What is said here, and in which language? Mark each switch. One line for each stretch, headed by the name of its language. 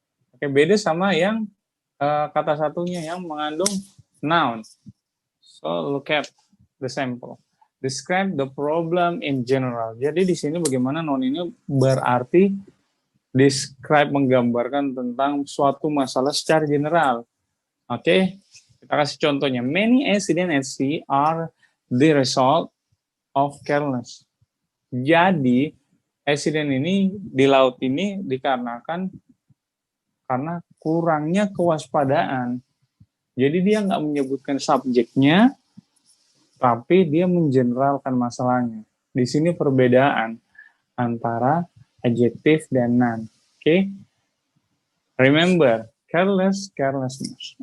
Indonesian: Oke, beda sama yang kata satunya yang mengandung noun.
English: So look at the sample. Describe the problem in general.
Indonesian: Jadi di sini bagaimana noun ini berarti describe, menggambarkan tentang suatu masalah secara general. Oke, kita kasih contohnya.
English: Many accidents at sea are the result of carelessness.
Indonesian: Jadi, accident ini di laut ini dikarenakan karena kurangnya kewaspadaan. Jadi dia nggak menyebutkan subjeknya, tapi dia mengeneralkan masalahnya. Di sini perbedaan antara adjektif dan noun.
English: Oke, remember, careless, carelessness.